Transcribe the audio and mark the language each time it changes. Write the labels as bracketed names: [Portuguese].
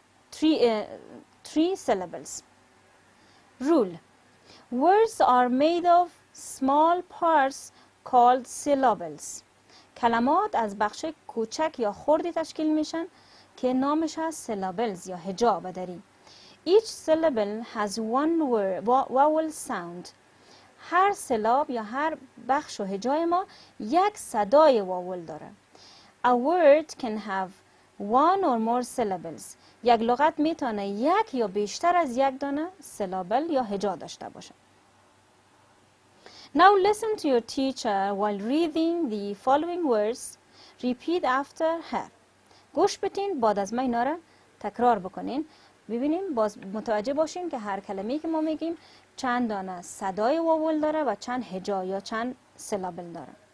[English] 3 syllables. Rule. Words are made of small parts called syllables. [Persian] کلمات از بخش کوچک یا خردی تشکیل میشن که نامش هست syllables یا هجا بدری. [English] Each syllable has 1 vowel sound. [Persian] هر سلاب یا هر بخش و هجای ما یک صدای واول داره. [English] A word can have one or more syllables. [Persian] یک لغت میتونه یک یا بیشتر از یک دانه سلابل یا هجا داشته باشه. [English] Now listen to your teacher while reading the following words. Repeat after her. [Persian] گوش بدین، بعد از من اینا را تکرار بکنین. ببینیم، باز متوجه باشین که هر کلمه‌ای که ما میگیم چند دانه صدای واول داره و چند هجا یا چند سلابل داره.